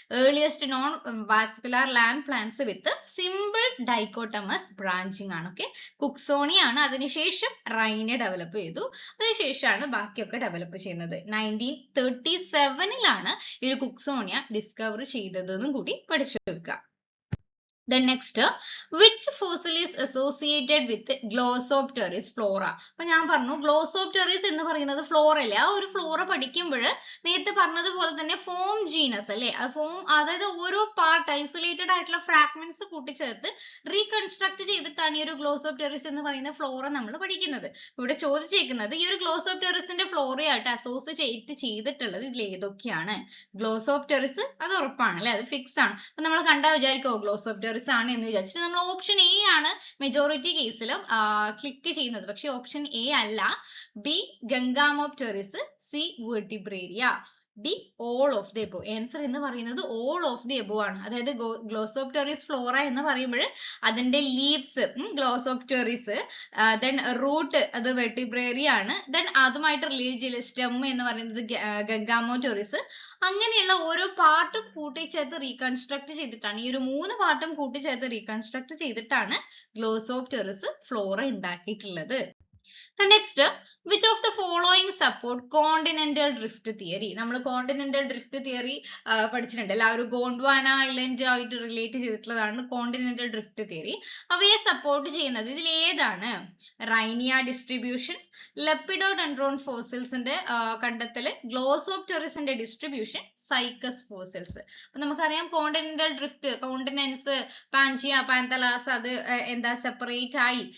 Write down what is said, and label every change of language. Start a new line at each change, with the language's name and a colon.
Malayalam: Earliest non vascular land plants വിത്ത് simple dichotomous branching ആണ്. Okay, കുക്സോണിയ ആണ്. അതിനുശേഷം റൈനിയ ഡെവലപ്പ് ചെയ്തു. അതിനുശേഷമാണ് ബാക്കിയൊക്കെ ഡെവലപ്പ് ചെയ്യുന്നത്. 1937 ഈ ഒരു കുക്സോണിയ ഡിസ്കവർ ചെയ്തതെന്നും കൂടി പഠിച്ചു വെക്കുക.
English: Then next, which fossil is associated with Glossopteris flora?
Malayalam: അപ്പൊ ഞാൻ പറഞ്ഞു Glossopteris എന്ന് പറയുന്നത് ഫ്ലോറ അല്ലേ. ആ ഒരു ഫ്ലോറ പഠിക്കുമ്പോൾ നേരത്തെ പറഞ്ഞതുപോലെ തന്നെ ഫോം ജീനസ് അല്ലേ, അതായത് ഓരോ പാർട്ട് ഐസൊലേറ്റഡ് ആയിട്ടുള്ള ഫ്രാഗ്മെന്റ്സ് കൂട്ടിച്ചേർത്ത് റീകൺസ്ട്രക്ട് ചെയ്തിട്ടാണ് ഈ ഒരു Glossopteris എന്ന് പറയുന്ന ഫ്ലോറ നമ്മൾ പഠിക്കുന്നത്. ഇവിടെ ചോദിച്ചേക്കുന്നത് ഈ ഒരു Glossopterisന്റെ ഫ്ലോറയായിട്ട് അസോസിയേറ്റ് ചെയ്തിട്ടുള്ളത് ഇതിൽ ഏതൊക്കെയാണ്? Glossopteris അത് ഉറപ്പാണ് അല്ലെ, അത് ഫിക്സ് ആണ്. അപ്പൊ നമ്മൾ കണ്ടാൽ വിചാരിക്കോ Glossopteris ആണ് എന്ന് വിചാരിച്ചിട്ട് നമ്മൾ ഓപ്ഷൻ എ ആണ് മെജോറിറ്റി കേസിലും ക്ലിക്ക് ചെയ്യുന്നത്. പക്ഷെ ഓപ്ഷൻ എ അല്ല. B ഗംഗാമോപ്റ്റെറിസ്, C വെർട്ടിബ്രേറിയ,
English: D all of the above.
Malayalam: Answer എന്ന് പറയുന്നത് ഓൾ ഓഫ് ദി എബോ ആണ്. അതായത് ഗ്ലോസോപ്റ്റെറിസ് ഫ്ലോറ എന്ന് പറയുമ്പോൾ അതിന്റെ ലീവ്സ് ഗ്ലോസോപ്റ്റെറിസ്, ദെൻ റൂട്ട് അത് വെർട്ടിബ്രേറി ആണ്, ദെൻ അതുമായിട്ട് റിലേറ്റ് ചെയ്ത സ്റ്റെം എന്ന് പറയുന്നത് ഗഗാമോറ്റോറിസ്. അങ്ങനെയുള്ള ഓരോ പാർട്ടും കൂട്ടിച്ചേർത്ത് റീകൺസ്ട്രക്ട് ചെയ്തിട്ടാണ്, ഈ ഒരു 3 പാർട്ടും കൂട്ടിച്ചേർത്ത് റീകൺസ്ട്രക്ട് ചെയ്തിട്ടാണ് ഗ്ലോസോപ്റ്റെറിസ് ഫ്ലോറ ഉണ്ടാക്കിയിട്ടുള്ളത്.
English: Next, which of the following support continental drift theory?
Malayalam: നമ്മൾ continental drift theory പഠിച്ചിട്ടുണ്ട്. എല്ലാവരും ഗോണ്ട്വാന ഐലൻഡ് ആയിട്ട് റിലേറ്റ് ചെയ്തിട്ടുള്ളതാണ് continental drift theory. അവയെ സപ്പോർട്ട് ചെയ്യുന്നത് ഇതിൽ ഏതാണ്? റൈനിയ ഡിസ്ട്രിബ്യൂഷൻ, ലെപ്പിഡോഡെൻഡ്രോൺ ഫോസിൽസിന്റെ കണ്ടെത്തല്, ഗ്ലോസോപ്റ്റെറിസിന്റെ ഡിസ്ട്രിബ്യൂഷൻ, സൈക്കസ് ഫോസിൽസ്. അപ്പൊ നമുക്കറിയാം കോണ്ടിനെന്റൽ ഡ്രിഫ്റ്റ്, കോണ്ടിനെന്റ്സ്, പാൻജിയ, പാന്തലാസ് അത് എന്താ സെപ്പറേറ്റ് ആയി.